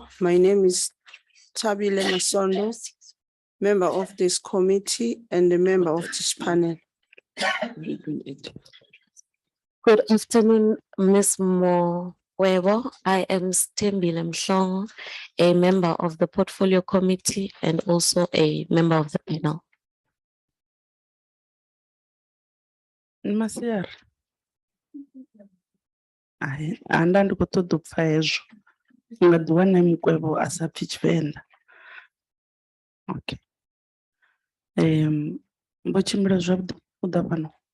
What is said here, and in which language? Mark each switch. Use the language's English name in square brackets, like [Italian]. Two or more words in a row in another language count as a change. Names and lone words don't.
[English] My name is Tabile Masondo, member of this committee and a member of this panel. Good afternoon, Ms. Mokwebo. I am Stembile Mhlongo, a member of the Portfolio Committee and also a member of the panel. Masiar. [Venda] Ai, anda ndi kho ṱoḓa u pfha hezwo. Nga ḓi wana Mukwebo a sa pfhi Tshivenḓa. Okay. Mbo tshimbila zwavhuḓi u ḓa fhano.